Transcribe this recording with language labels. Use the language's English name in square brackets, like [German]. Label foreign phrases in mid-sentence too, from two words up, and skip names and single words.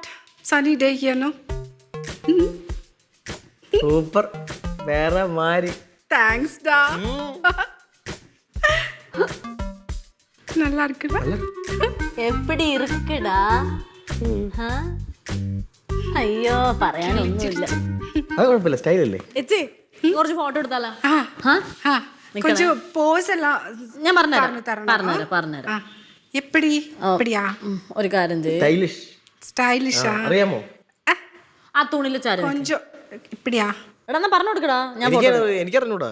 [English] Sunny day here, no? [Malayalam] സൂപ്പർ. വേറെ മാരി. [Tamil] Thanks da. நல்லா இருக்குடா. எப்படி இருக்கடா? [Malayalam] അയ്യോ പറയാനൊന്നുമില്ല. അത് കുഴപ്പമില്ല, സ്റ്റൈലല്ലേ. എച്ചി കുറച്ച് ഫോട്ടോ എടുത്താലോ? [Tamil] கொஞ்சம் போஸ் எல்லாம் [Malayalam] ഞാൻ പറഞ്ഞുതരാം. [Tamil] எப்படி அப்படியா? [Malayalam] ഒരു കാര്യം ചെയ്യ്. സ്റ്റൈലിഷ്. [Tamil] ஸ்டைலிஷா? [Malayalam] അറിയാമോ? ആ തുണിയിൽ ചാരി [Tamil] கொஞ்சம் இப்படியா? [Malayalam] എടാ എന്നാ പറഞ്ഞു കൊടുക്കടാ. ഞാൻ എനിക്കറിഞ്ഞൂടാ.